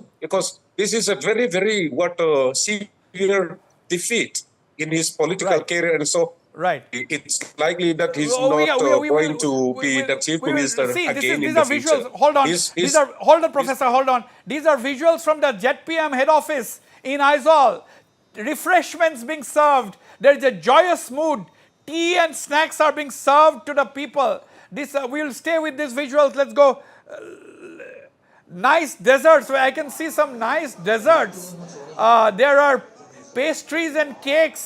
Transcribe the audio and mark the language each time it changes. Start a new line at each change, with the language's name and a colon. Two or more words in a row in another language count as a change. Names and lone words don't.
English: Because this is a very, very severe defeat in his political career, and so it's likely that he's not going to be the chief minister again in the future. Visuals. Hold on. Hold on, Professor. Hold on. These are visuals from the ZPM head office in Aizawl. Refreshments being served. There is a joyous mood. Tea and snacks are being served to the people. This we will stay with these visuals. Let's go. Nice desserts. I can see some nice desserts. There are pastries and cakes.